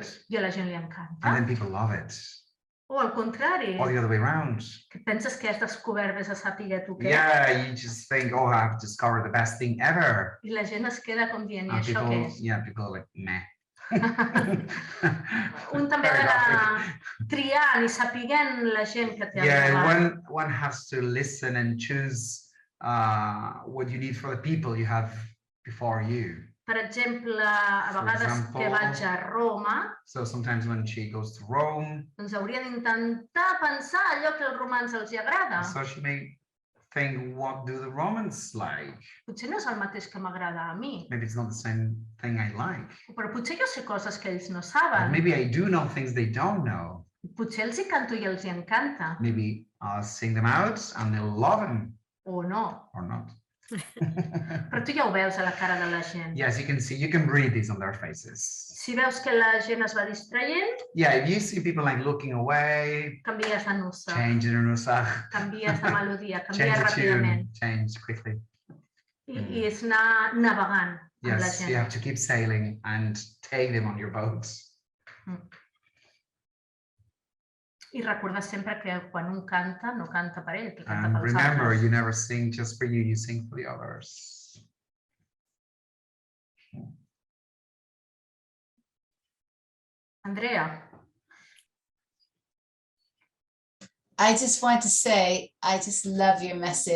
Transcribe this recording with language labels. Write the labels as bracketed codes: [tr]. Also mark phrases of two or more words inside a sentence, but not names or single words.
[ca] I a la gent li encanta. [en] And then people love it. [ca] O al contrari. [en] Or the other way around. [ca] Que penses que has descobert vés a saber tu què. [en] Yeah, you just think, oh, I've discovered the best thing ever. [ca] I la gent es queda com dient, i això què és? [en] Yeah, people are meh. [ca] Un també ha de triar i sapiguent la gent que té al davant. [en] One has to listen and choose what you need for the people you have before you. [ca] Per exemple, a vegades que vaig a Roma, [en] so sometimes when she goes to Rome, [ca] doncs hauria d'intentar pensar allò que als romans els agrada. [en] so she may think, what do the Romans like? [ca] Potser no és el mateix que m'agrada a mi, [en] Maybe it's not the same thing I like. [ca] però potser jo sé coses que ells no [en] Or [ca] saben. [en] maybe I do know things they don't know. [ca] Potser els hi canto i els hi encanta, [en] Maybe I'll sing them out and they'll love them [ca] o no. [en] or not. [ca] Però tu ja ho veus a la cara de la gent. [en] Yes, you can see, you can read these on their faces. [ca] Si veus que la gent es va distraient, [en] Yeah, if you see people like looking away, [ca] canvies de nusa, [en] change the nusach, [ca] canvies de melodia, canvies [en] change the [ca] ràpidament. [en] tune, change quickly. [ca] I és anar navegant amb la [en] Yes, you have [ca] gent. [en] to keep sailing and take them on your boat. [ca] I recordar sempre que quan un canta, no canta per ell, que canta [en] And [ca] pels [en] remember, [ca] altres. [en] you never sing just for you sing for the others. Andrea, I just want to say, I just love your message.